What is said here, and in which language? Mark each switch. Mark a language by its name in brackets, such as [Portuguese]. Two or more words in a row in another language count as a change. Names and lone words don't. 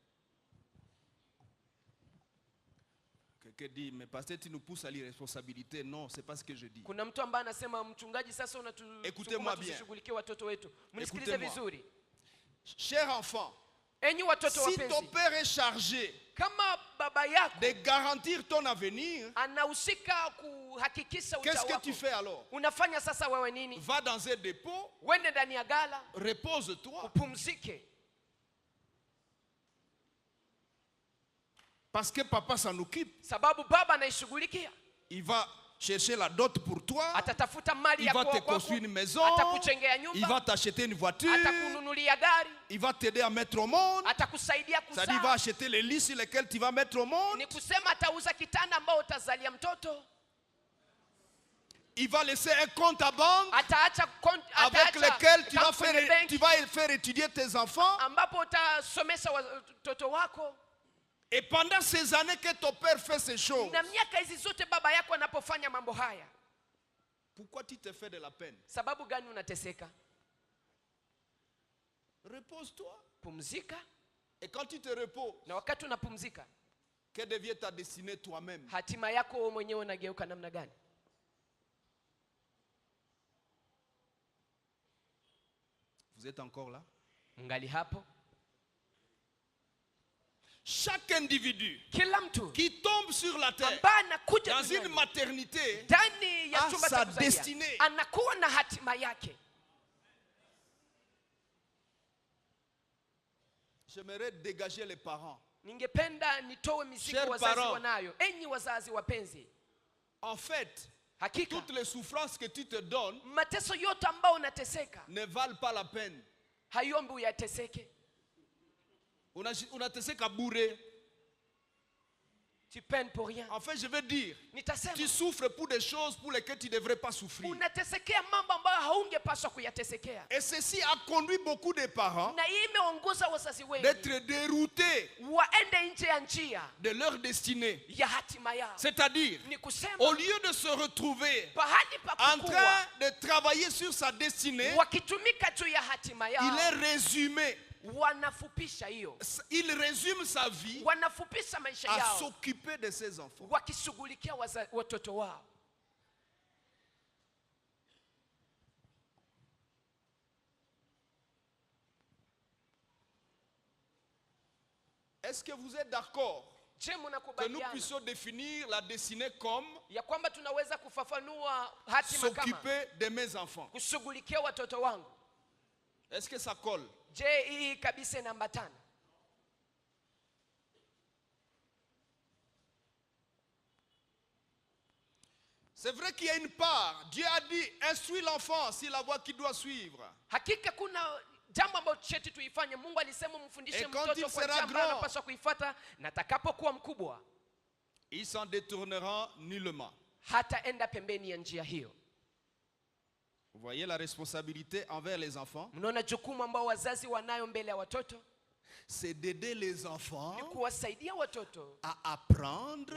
[French] Quelqu'un dit, mais pasteur, tu nous pousses à l'irresponsabilité. Non, c'est pas ce que je dis. [Swahili] Kuna mtu ambaye anasema mchungaji, sasa [French] Écoutez-moi bien. [Swahili] tusishughulikie watoto wetu. Mnisikilize [French] Écoutez-moi. [Swahili] vizuri. [French] Cher enfant, [Swahili] Enyi watoto [French] si ton [Swahili] wapenzi, [French] père est chargé [Swahili] kama baba yako [French] de garantir ton avenir, [Swahili] anahusika kuhakikisha [French] qu'est-ce que [Swahili] utawa [French] tu [Swahili] wako, [French] fais alors? [Swahili] unafanya sasa wewe nini? [French] Va dans un dépôt, [Swahili] Wende ndani ya gala, [French] repose-toi. [Swahili] upumzike, [French] Parce que papa s'en occupe. [Swahili] sababu baba anaishughulikia. [French] Il va chercher la dot pour toi. [Swahili] Atatafuta mali [French] Il [Swahili] ya [French] va te [Swahili] kwako, [French] construire une maison. [Swahili] atakuchengea [French] Il [Swahili] nyumba, [French] va t'acheter une voiture. [Swahili] atakununulia gari, [French] Il va t'aider à mettre au monde. [Swahili] atakusaidia [French] C'est-à-dire, il va [Swahili] kuzaa. [French] acheter les lits sur lesquels tu vas mettre au monde. [Swahili] Ni kusema atauza kitanda ambao utazalia mtoto, [French] Il va laisser un compte à banque [Swahili] ataacha [French] avec lequel tu vas [Swahili] account kwenye benki [French] faire étudier tes enfants. [Swahili] ambapo utasomesha watoto wako. [French] Et pendant ces années que ton père fait ces choses, [Swahili] Na miaka hizi zote baba yako anapofanya mambo haya, [French] pourquoi tu te fais de la peine? [Swahili] sababu gani unateseka? [French] Repose-toi. [Swahili] Pumzika, [French] Et quand tu te reposes, [Swahili] na wakati unapumzika, [French] que devient ta destinée toi-même? [Swahili] hatima yako wewe mwenyewe unageuka namna gani? [French] Vous êtes encore là? [Swahili] Ngali hapo. [French] Chaque individu [Swahili] Kila mtu [French] qui tombe sur la terre [Swahili] ambaye anakuja [French] dans une [Swahili] duniani, [French] maternité [Swahili] ndani ya [French] a [Swahili] chumba [French] sa [Swahili] cha kuzalia, [French] destinée. [Swahili] anakuwa na hatima yake. [French] J'aimerais dégager les parents. [Swahili] Ningependa nitoe mizigo [French] Chers [Swahili] wazazi [French] parents, [Swahili] wanayo. Enyi wazazi wapenzi, [French] En fait, [Swahili] hakika [French] toutes les souffrances que tu te donnes [Swahili] mateso yote ambayo unateseka [French] ne valent pas la peine. [Swahili] hayombi uyateseke. Unateseka bure. [French] Tu peines pour rien. En fait, je veux dire, [Swahili] Nitasema [French] tu souffres pour des choses pour lesquelles tu ne devrais pas souffrir. [Swahili] unatesekea mambo ambayo haungepaswa kuyatesekea, [French] Et ceci a conduit beaucoup de parents [Swahili] na hii imeongoza wazazi wengi [French] d'être déroutés [Swahili] waende nje ya njia [French] de leur destinée. [Swahili] ya hatima yao. [French] C'est-à-dire, [Swahili] Ni kusema [French] au lieu de se retrouver [Swahili] pahali pa [French] en [Swahili] kukua, [French] train de travailler sur sa destinée, [Swahili] wakitumika juu ya hatima [French] il [Swahili] yao, [French] est résumé. [Swahili] wanafupisha hiyo, [French] Il résume sa vie [Swahili] wanafupisha maisha [French] à [Swahili] yao [French] s'occuper de ses enfants. [Swahili] wakishughulikia watoto wao. [French] Est-ce que vous êtes d'accord [Swahili] Je, [French] que nous [Swahili] mnakubaliana [French] puissions définir la destinée comme [Swahili] ya kwamba tunaweza kufafanua hatima kama [French] s'occuper de mes enfants? [Swahili] kushughulikia watoto wangu? [French] Est-ce que ça colle? [Swahili] Je, hii kabisa inaambatana? [French] C'est vrai qu'il y a une part. Dieu a dit, instruis l'enfant sur la voie qu'il doit suivre. [Swahili] Hakika kuna jambo ambalo cheti tuifanye. Mungu alisema mfundishe [French] quand [Swahili] mtoto [French] il [Swahili] kwa [French] sera [Swahili] njia ambayo [French] grand, [Swahili] anapaswa kuifuata, na atakapokuwa mkubwa [French] Il s'en détournera nullement. [Swahili] hataenda pembeni ya njia hiyo. [French] Vous voyez la responsabilité envers les enfants? [Swahili] Mnaona jukumu ambao wazazi wanayo mbele ya watoto? [French] C'est d'aider les enfants [Swahili] Ni kuwasaidia watoto [French] à apprendre